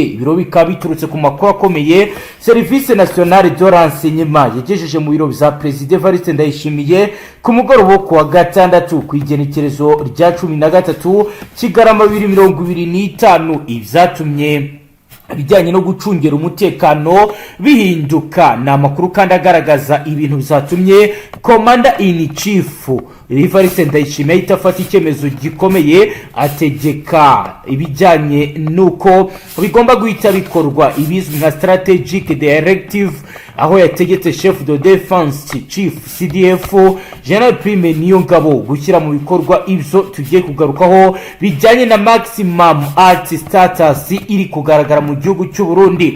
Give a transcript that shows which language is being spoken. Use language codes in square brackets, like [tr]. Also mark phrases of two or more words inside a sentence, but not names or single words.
[rw] Ibiro bikaba biturutse ku makuru akomeye Service Nationale de Renseignement yagejeje mu biro bya President Evariste Ndayishimiye ku mugoroba ku wa gatandatu kwigenekerezo rya 13 Kigarama 2025 ivyatumye bijyanye no gucungera umutekano bihinduka. Na makuru kandi agaragaza ibintu bizatumye [en] Commander in Chief [rw] Evariste Ndayishimiye itafata icyemezo gikomeye ategeka ibijyanye nuko bigomba guhita bikorwa ibizwi nka [en] strategic directive, [rw] aho yategetse [fr] chef de defense [rw] chief CDF General Prime Niyongabo gushyira mu bikorwa ibyo tugiye kugarukaho bijyanye na [en] maximum art status [rw] iri kugaragara mu gihugu cy'u Burundi.